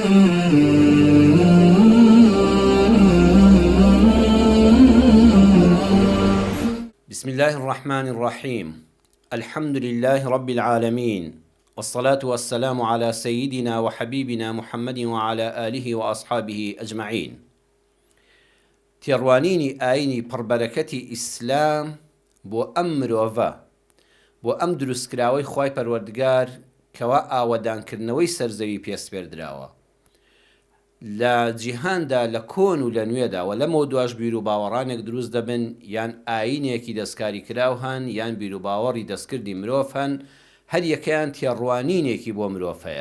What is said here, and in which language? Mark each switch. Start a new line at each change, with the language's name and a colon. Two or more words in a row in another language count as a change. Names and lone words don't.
Arabic: بسم الله الرحمن الرحيم. الحمد لله رب العالمين، والصلاة والسلام على سيدنا وحبيبنا محمد وعلى آله وأصحابه أجمعين.
Central Kurdish: تێڕوانینی ئاینی پڕبەرەکەتی ئیسلام بۆ ئەم مرۆڤە، بۆ ئەم دروستکراوەی خوای پەروەردگار کەوا ئاوەدانکردنەوەی سەرزەوی پێسپێردراوە لە جیهاندا، لە کۆن و لە نوێدا، و لەمەوە دوای بیر و باوەڕانێک دروست دەبن، یان ئاینێکی دەستکاری کراو هەن، یان بیر و باوەڕی دەستکردی مرۆڤ هەن، هەر یەکەیان تێڕوانینێکی بۆ مرۆڤ هەیە.